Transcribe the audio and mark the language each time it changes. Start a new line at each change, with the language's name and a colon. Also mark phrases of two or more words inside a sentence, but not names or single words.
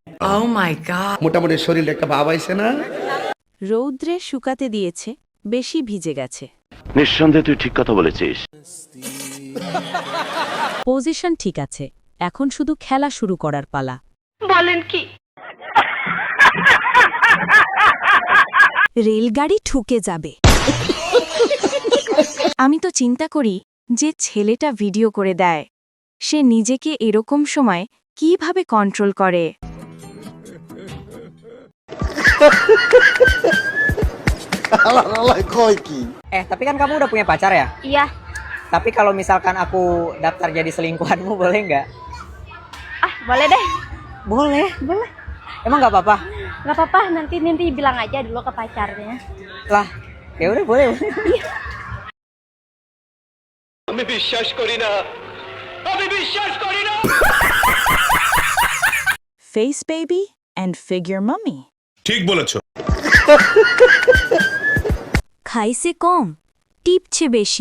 English: Oh my god.
Bangla: মোটামুটি শরীরে একটা ভাব আইছে না? রৌদ্রে শুকাতে দিয়েছে, বেশি ভিজে গেছে। নিঃসন্দেহে তুই ঠিক কথা বলেছিস। পজিশন ঠিক আছে, এখন শুধু খেলা শুরু করার পালা। বলেন কি? রেলগাড়ি ঠুকে যাবে। আমি তো চিন্তা করি যে ছেলেটা ভিডিও করে দেয়, সে নিজেকে এরকম সময় কিভাবে কন্ট্রোল করে।
Indonesian: Tapi kan kamu udah punya pacar ya? Iya. Tapi kalau misalkan aku daftar jadi selingkuhanmu boleh nggak? Ah, boleh deh. Boleh. Emang nggak apa-apa? Gak apa-apa, nanti bilang aja dulu ke pacarnya. Lah, ya udah boleh.
Bangla: আমি বিশ্বাস করি না।
English: face baby and figure mummy.
Bangla: ঠিক বলেছো। খাইছে কম, টিপছে বেশি।